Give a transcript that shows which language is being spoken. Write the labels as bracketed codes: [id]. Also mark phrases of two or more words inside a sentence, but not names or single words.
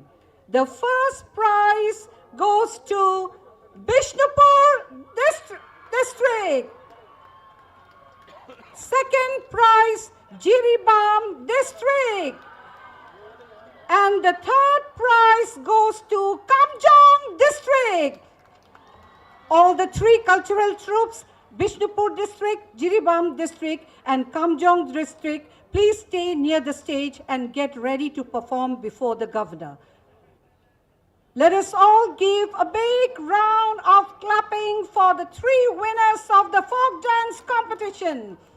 [en] The first prize goes to Bishnupur district. Second prize, Jiribam district. And the third prize goes to Kamjong district. All the 3 cultural troops, Bishnupur district, Jiribam district, and Kamjong district, please stay near the stage and get ready to perform before the governor. Let us all give a big round of clapping for the 3 winners of the folk dance competition.